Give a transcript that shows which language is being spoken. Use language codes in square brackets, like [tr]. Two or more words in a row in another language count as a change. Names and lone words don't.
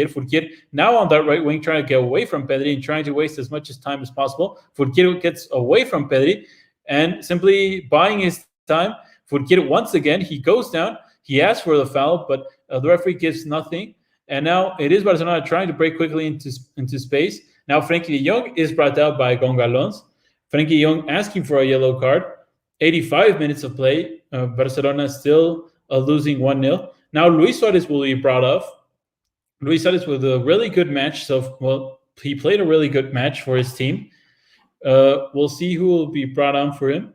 [en] Fourquier now on that right wing trying to get away from Pedri and trying to waste as much time as possible. Fourquier gets away from Pedri and simply buying his time. Fourquier once again, he goes down. He asks for the foul, but the referee gives nothing. And now it is Barcelona trying to break quickly into space. Now Frenkie de Jong is brought out by Gongalons. Frenkie de Jong asking for a yellow card. 85 minutes of play. Barcelona still losing 1-0. Now Luis Suarez will be brought off. Luis Suarez with a really good match. So, well, he played a really good match for his team. We'll see who will be brought on for him.